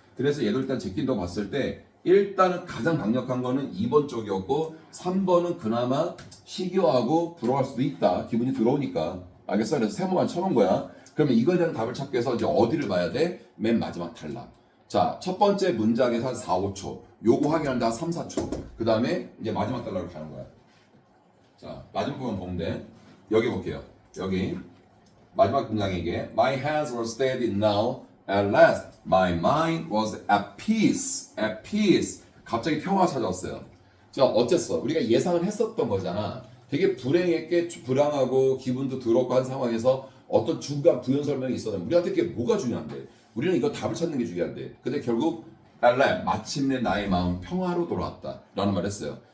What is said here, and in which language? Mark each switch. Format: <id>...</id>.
<ko>그래서 얘도 일단 제낀다고 봤을 때 일단은 가장 강력한 거는 2번 쪽이었고 3번은 그나마 시기하고 부러워할 수도 있다. 기분이 들어오니까. 알겠어? 그래서 세모만 쳐놓은 거야. 그러면 이거에 대한 답을 찾기 위해서 이제 어디를 봐야 돼? 맨 마지막 탈락. 자, 첫 번째 문장에서 한 4, 5초. 요거 확인하는데 한 3, 4초. 그 다음에 이제 마지막 탈락으로 가는 거야. 자, 마지막 부분 보면 돼. 여기 볼게요. 여기. 마지막 문장에게</ko> <en>My hands were steady now. At last, my mind was at peace. At peace.</en> <ko>갑자기 평화가 찾아왔어요. 자, 어쨌어? 우리가 예상을 했었던 거잖아. 되게 불행했게 불안하고 기분도 더럽고 한 상황에서 어떤 중간 부연 설명이 있었는데 우리한테 그게 뭐가 중요한데? 우리는 이거 답을 찾는 게 중요한데. 근데 결국</ko> <en>at last,</en> <ko>마침내 나의 마음 평화로 돌아왔다. 라는 말을 했어요.</ko>